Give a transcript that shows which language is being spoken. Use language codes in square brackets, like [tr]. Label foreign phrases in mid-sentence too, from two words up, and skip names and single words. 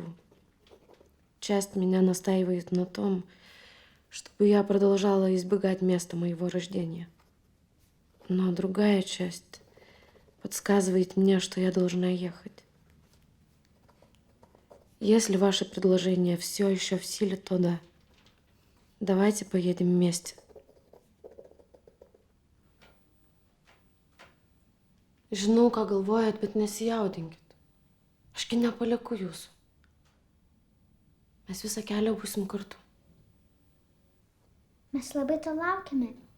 [ru] Часть меня настаивает на том, чтобы я продолжала избегать места моего рождения. Но другая часть подсказывает мне, что я должна ехать. Если ваше предложение все еще в силе, то да. Давайте поедем вместе. [lt] Žinau, ką galvojat, bet nesijaudinkit. Ašgi nepalieku jūsų. Mes visą kelią būsim kartu. Mes labai to laukiame.